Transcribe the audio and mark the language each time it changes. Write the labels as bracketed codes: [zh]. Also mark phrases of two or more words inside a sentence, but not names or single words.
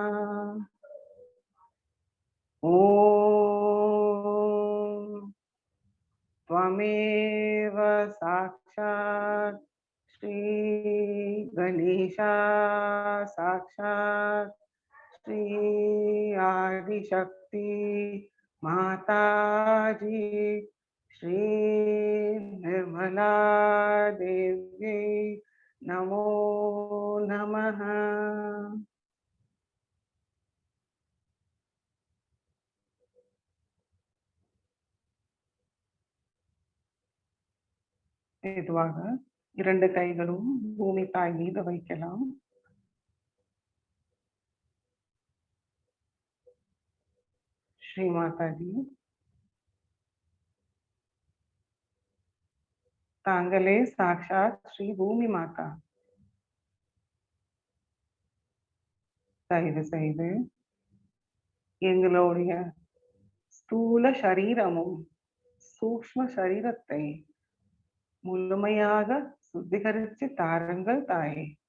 [sa] ॐ त्वमेव साक्षात् श्रीगणेशा साक्षात् श्री आदिशक्ति माताजी श्री निर्मला देव्यै नमो नमः। [ta] மெதுவாக இரண்டு கைகளும் பூமி தாய் மீது வைக்கலாம். श्री माता जी, தாங்களே சாக்ஷாத் ஸ்ரீ பூமி மாதா. தயவு செய்து எங்களுடைய ஸ்தூல சரீரமும் சூக்ஷ்ம சரீரத்தை முழுமையாக சுத்திகரித்து தாருங்கள் தாயே.